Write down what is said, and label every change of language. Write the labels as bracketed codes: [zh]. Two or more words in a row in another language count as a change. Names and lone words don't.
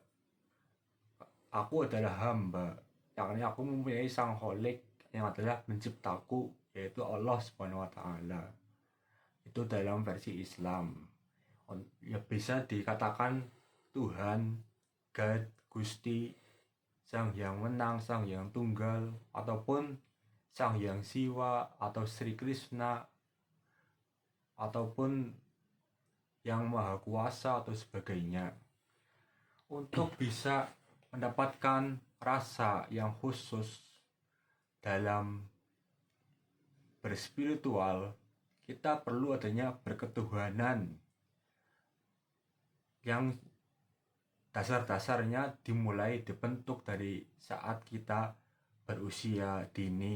[id] Aku adalah hamba, yakni aku mempunyai sang kholik yang adalah menciptaku, yaitu Allah [ar] Subhanahu wa Ta'ala. [id] Itu dalam versi Islam. Ya bisa dikatakan Tuhan, God, Gusti, Sang Hyang Menang, Sang Hyang Tunggal, ataupun Sang Hyang Siwa atau Sri Krishna, ataupun Yang Maha Kuasa atau sebagainya. Untuk bisa mendapatkan rasa yang khusus dalam berspiritual, kita perlu adanya berketuhanan yang dasar-dasarnya dimulai dibentuk dari saat kita berusia dini.